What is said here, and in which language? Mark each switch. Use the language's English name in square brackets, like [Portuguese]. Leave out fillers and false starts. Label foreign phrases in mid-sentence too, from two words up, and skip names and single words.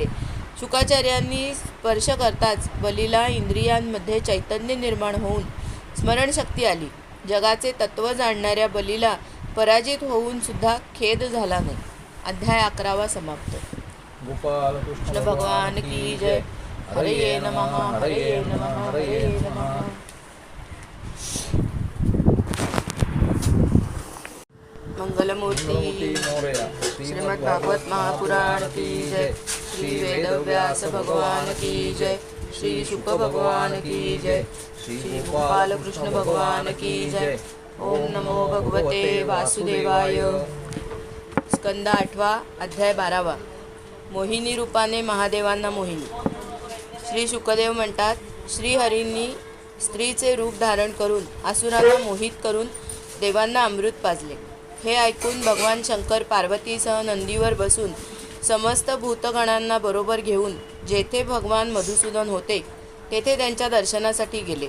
[Marathi] शुकाचार्यांनी स्पर्श करताच बलीला इंद्रियांमध्ये चैतन्य निर्माण होऊन स्मरणशक्ती आली. जगाचे तत्त्व जाणणाऱ्या बलीला पराजित होऊन सुद्धा खेद झाला नाही. अध्याय 11 समाप्त. [Hindi] गोपाल कृष्ण भगवान की जय. [Sanskrit] हरये नमः, हरये नमः, हरये नमः. [Marathi] मंगलमूर्ती मोरया. [Hindi] श्रीमद् भागवत महापुराण की जय. श्री वेदव्यास भगवान की जय. श्री शुक भगवान की जय. श्री गोपाल कृष्ण भगवान की जय. [Sanskrit] ओम नमो भगवते वासुदेवाय. स्कंद 8 अध्याय 12. [Marathi] मोहिनी रूपाने महादेवांना मोहिनी. श्री शुकदेव म्हणतात, श्रीहरींनी स्त्रीचे रूप धारण करून असुरांना मोहित करून देवांना अमृत पाजले. हे ऐकून भगवान शंकर पार्वतीसह नंदीवर बसून समस्त भूतगणांना बरोबर घेऊन जेथे भगवान मधुसूदन होते तेथे त्यांच्या दर्शनासाठी गेले.